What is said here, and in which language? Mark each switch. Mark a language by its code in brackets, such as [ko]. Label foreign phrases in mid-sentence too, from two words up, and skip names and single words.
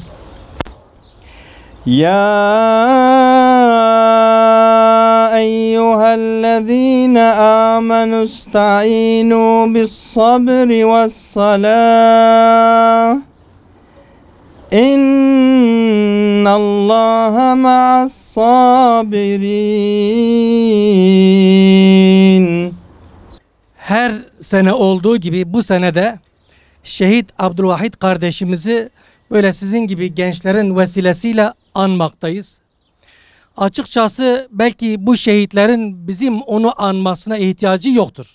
[ar] يا أيها الذين آمنوا استعينوا بالصبر والصلاة إن الله مع الصابرين. [tr] Her sene olduğu gibi bu sene de Şehit Abdülvahid kardeşimizi böyle sizin gibi gençlerin vesilesiyle anmaktayız. Açıkçası belki bu şehitlerin bizim onu anmasına ihtiyacı yoktur.